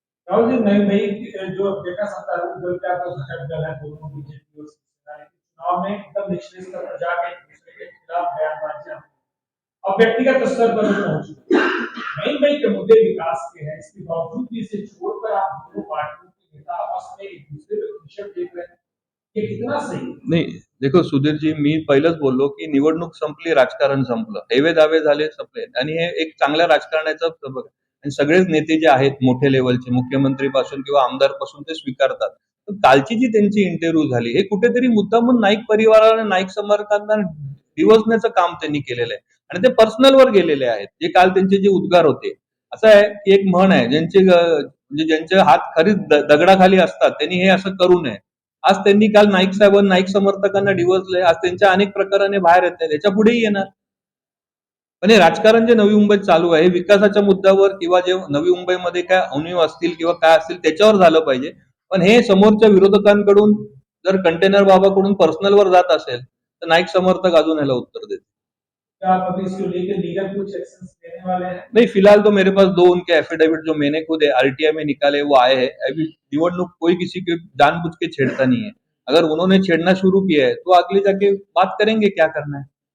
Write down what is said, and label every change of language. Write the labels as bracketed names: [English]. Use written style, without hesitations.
[Hindi] राहुल जी, नहीं भाई जो बेटा सत्तारूढ़ दल का तो घटक दल है दोनों बीजेपी और शिवसेना के चुनाव में एकदम निचले स्तर पर जाके एक दूसरे के खिलाफ बयानबाजियां अब व्यक्तिगत स्तर पर पहुंच गई। नहीं भाई के मुद्दे विकास के हैं, इसके बावजूद भी इसे छोड़कर आप दोनों पार्टियों के नेता आपस में एक दूसरे पर विषय देख रहे हैं, ये कितना सही है? [Marathi] नाही, देखो सुधीरजी, मी पहिलंच बोललो की निवडणूक संपली, राजकारण संपलं, हेवे दावे झाले, संपले, आणि हे एक चांगल्या राजकारणाचा सबक आहे. आणि सगळेच नेते जे आहेत मोठे लेवलचे, मुख्यमंत्री पासून किंवा आमदार पासून, ते स्वीकारतात. पण कालची जी त्यांची इंटरव्ह्यू झाली, हे कुठेतरी मुद्दामून नाईक परिवाराला, नाईक समर्थकांना दिवसण्याचं काम त्यांनी केलेलं आहे आणि ते पर्सनल वर गेलेले आहेत. जे काल त्यांचे जे उद्गार होते, असं आहे की एक म्हण आहे, म्हणजे ज्यांचे हात खरीच दगडाखाली असतात त्यांनी हे असं करू नये. आज त्यांनी काल नाईक साहेबांना, नाईक समर्थकांना डिवचलंय, आज त्यांच्या अनेक प्रकाराने बाहेर येत नाही, त्याच्या पुढेही येणार. पण हे राजकारण जे नवी मुंबईत चालू आहे, विकासाच्या मुद्द्यावर किंवा जे नवी मुंबईमध्ये काय उणीव असतील किंवा काय असतील त्याच्यावर झालं पाहिजे. पण हे समोरच्या विरोधकांकडून जर कंटेनर बाबाकडून पर्सनल वर जात असेल तर नाईक समर्थक अजून ह्याला उत्तर देतील. [Hindi] क्या आप अभी इसको लेकर लीगल कुछ एक्शंस लेने वाले हैं? नहीं, फिलहाल तो मेरे पास 2 उनके एफिडेविट जो मैंने खुद आरटीआई में निकाले वो आए हैं। अभी निवडणूक कोई किसी के जानबूझ के छेड़ता नहीं है। अगर उन्होंने छेड़ना शुरू किया है तो आगे जाके बात करेंगे क्या करना है।